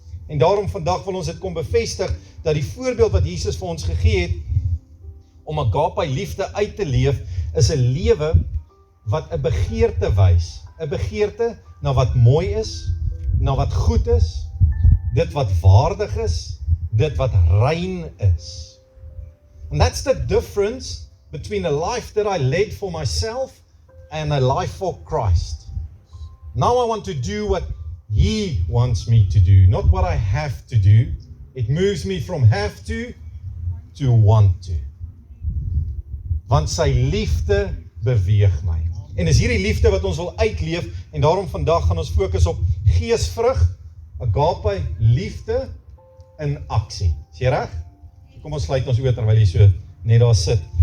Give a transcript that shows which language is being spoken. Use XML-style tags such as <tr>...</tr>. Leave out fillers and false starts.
<af>En daarom vandag wil ons dit kom bevestig, dat die voorbeeld wat Jesus vir ons gegee het, om agape liefde uit te leef, is 'n lewe wat 'n begeerte wys, 'n begeerte na wat mooi is, na wat goed is, dit wat waardig is, dit wat rein is.</af> <en>And that's the difference between a life that I led for myself and a life for Christ. Now I want to do what He wants me to do, not what I have to do. It moves me from have to want to.</en> <af>Want sy liefde beweeg my. En is hierdie liefde wat ons wil uitleef, en daarom vandag gaan ons fokus op geesvrug, agape, liefde in aksie. Is jy reg? Kom ons sluit ons oë terwyl jy so net daar sit.</af>